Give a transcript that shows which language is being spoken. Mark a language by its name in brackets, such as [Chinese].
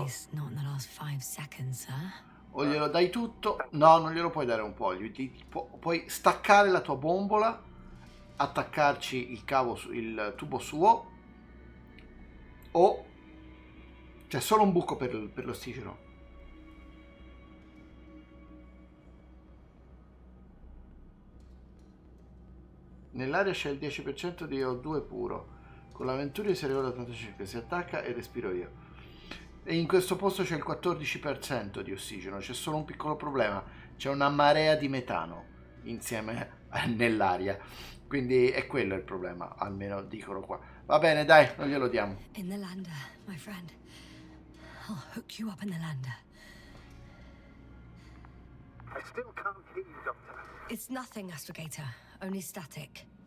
[English] least not in the last 5 seconds, sir. [Italian] O glielo dai tutto. No, non glielo puoi dare un po'. Puoi staccare la tua bombola, attaccarci il cavo, il tubo suo, o c'è solo un buco per l'ossigeno. Nell'aria c'è il 10% di O2 puro. Con la Venturi si arriva all'85, si attacca e respiro io. E in questo posto c'è il 14% di ossigeno. C'è solo un piccolo problema. C'è una marea di metano insieme nell'aria. Quindi è quello il problema, almeno dicono qua. Va bene, dai, non glielo diamo. [English] In the lander, my friend. I'll hook you up in the lander. I still can't hear you, Doctor. It's nothing, Astrogator. Only static.